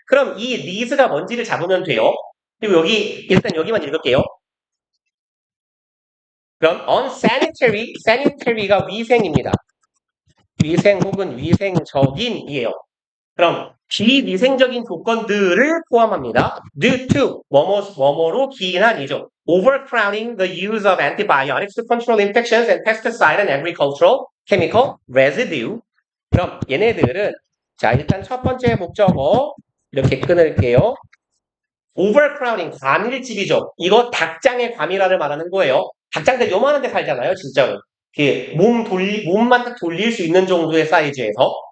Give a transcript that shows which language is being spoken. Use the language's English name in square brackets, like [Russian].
[Korean] 그럼 이 these가 뭔지를 잡으면 돼요. 그리고 일단 여기만 읽을게요. 그럼 sanitary가 위생입니다. 위생 혹은 위생적인이에요. 그럼 비위생적인 조건들을 포함합니다. due to 뭐뭐로 기인한이죠. [English] Overcrowding the use of antibiotics to control infections and pesticide and agricultural chemical residue. [Korean] 그럼 얘네들은 자 일단 첫 번째 목적어 이렇게 끊을게요. Overcrowding 과밀집이죠. 이거 닭장의 과밀화를 말하는 거예요. 닭장들 요만한 데 살잖아요, 진짜로. 몸만 딱 돌릴 수 있는 정도의 사이즈에서.